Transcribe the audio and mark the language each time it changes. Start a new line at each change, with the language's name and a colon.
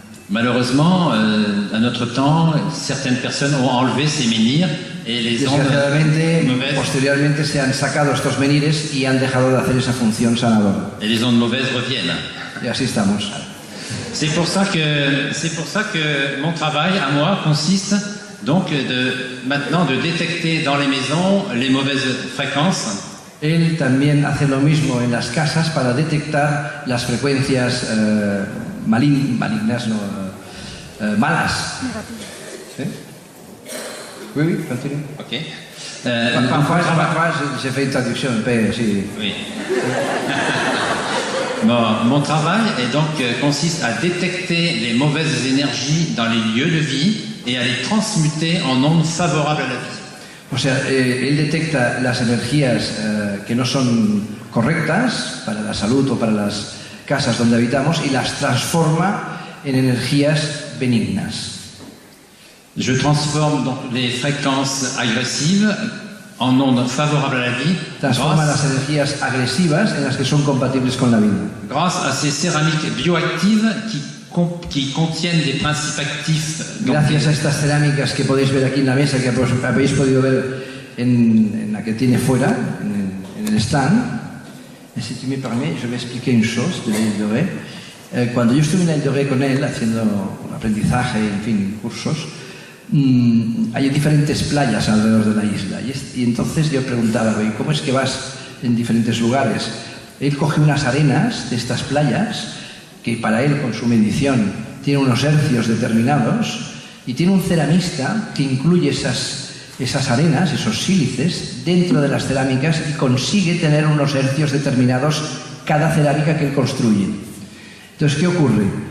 French: Malheureusement, à notre temps, certaines personnes ont enlevé ces menhirs et les ondes
Spanish: Desgraciadamente,
French: mauvaises,
Spanish: posteriormente se han sacado estos menhires y han dejado de hacer esa función sanadora.
French: et les ondes mauvaises reviennent.
Spanish: Y así estamos.
French: C'est pour ça que mon travail à moi consiste donc maintenant de détecter dans les maisons les mauvaises fréquences.
Spanish: Él también hace lo mismo en las casas para detectar las frecuencias malignas, malas. ¿Sí?
French: Oui, continue. Ok. Parfois, j'ai fait une traduction, mais si. Oui. Bon, mon travail consiste à détecter les mauvaises énergies dans les lieux de vie et à les transmuter en ondes favorables à la vie.
Spanish: O sea, él detecta las energías que no son correctas para la salud o para las casas donde habitamos y las transforma en energías benignas.
French: Je transforme donc les fréquences agressives en ondes favorables à la vie
Spanish: transforma las energías agresivas en las que son compatibles con la vida.
French: grâce à ces céramiques bioactives qui contiennent des principes actifs.
Spanish: Gracias a estas cerámicas que podéis ver aquí en la mesa, que habéis podido ver en la que tiene fuera, en el stand.
French: Et si tu me permets, je vais expliquer une chose de la Île de Ré.
Spanish: Cuando yo estuve en la Île de Ré con él, haciendo un aprendizaje, en fin, cursos, hay diferentes playas alrededor de la isla. Y entonces yo preguntaba, ¿cómo es que vas en diferentes lugares? Él coge unas arenas de estas playas, que para él, con su medición, tiene unos hercios determinados, y tiene un ceramista que incluye esas arenas, esos sílices, dentro de las cerámicas y consigue tener unos hercios determinados cada cerámica que él construye. Entonces, ¿qué ocurre?